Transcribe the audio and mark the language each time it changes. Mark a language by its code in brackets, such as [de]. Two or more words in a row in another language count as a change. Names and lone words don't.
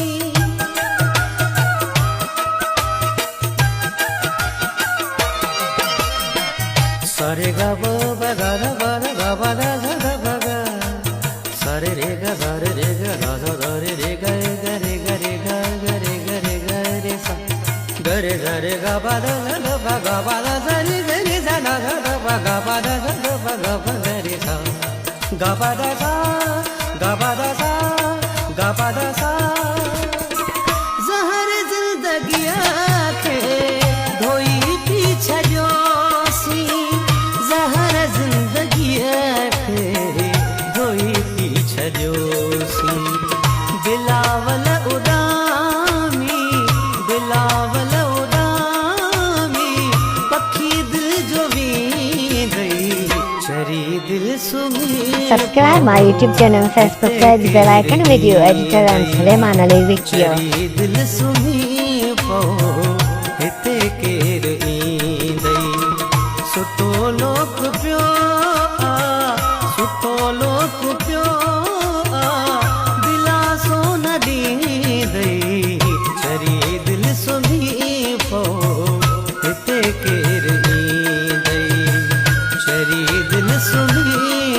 [sd] सरे ग ब ब ग र ब र ग ब द ध ध ब ग। सरे रे ग ध रे रे ग ध ध ध रे रे ग ग रे ग रे ग ग रे ग रे ग रे सा। ग रे ग रे ग ब द ल ल ब ग ब द ध रे ग रे सा ध ध ध ब ग ब द ध ध ब ग ब ग रे सा। ग ब द सा, ग ब द सा, ग ब द सा। ज़हर ज़िंदगीअ खे धोई पी छॾियोसीं। ज़हर ज़िंदगीअ खे धोई पी छॾियोसीं। बिलावल उॾामी, बिलावल उॾामी, पखी दिल जो वींदई। चरी दिल सुमी [en] Subscribe subscribe my YouTube channel, Facebook page, bell icon, video editor and Suleiman Ali video. [sd] चरी दिल सुमी पो हिते केर ईंदई सुतो लोक पियो सुतो लोक पियो दिलासो न ॾींदई चरी दिल सुमी पो हिते केर ईंदई चरी दिल सुमी